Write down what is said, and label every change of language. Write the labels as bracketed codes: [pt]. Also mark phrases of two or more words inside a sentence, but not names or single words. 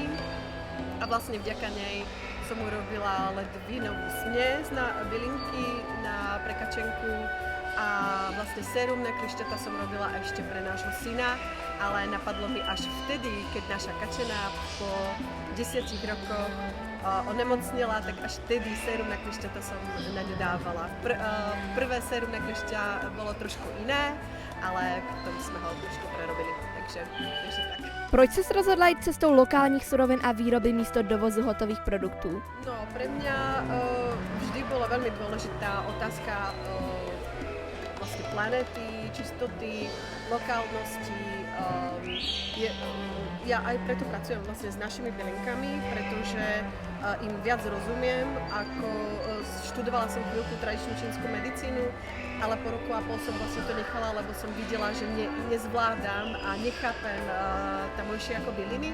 [sk] A vlastne vďaka nej som urobila ledvinovú směs na bylinky, na prekačenku a vlastne sérum na klišťata som robila ešte pre nášho syna, ale napadlo mi až vtedy, keď naša kačena po 10 rokoch onemocnila, tak až vtedy sérum na klišťata som na ňu dávala. Prvé sérum na klišťa bolo trošku iné, ale potom sme ho trošku prerobili, takže tak. [cs] Proč se rozhodla jít cestou lokálních surovin a výroby místo dovozu hotových produktů? [sk] No, pre mňa vždy bola veľmi dôležitá otázka vlastne planety, čistoty, lokálnosti. Ja aj preto pracujem vlastne s našimi bylinkami, pretože im viac rozumiem, ako študovala som chvíľku tradičnú čínsku medicínu, ale po roku a pol som vlastne to nechala, lebo som videla, že nezvládam a nechápem tamojšie ako byliny.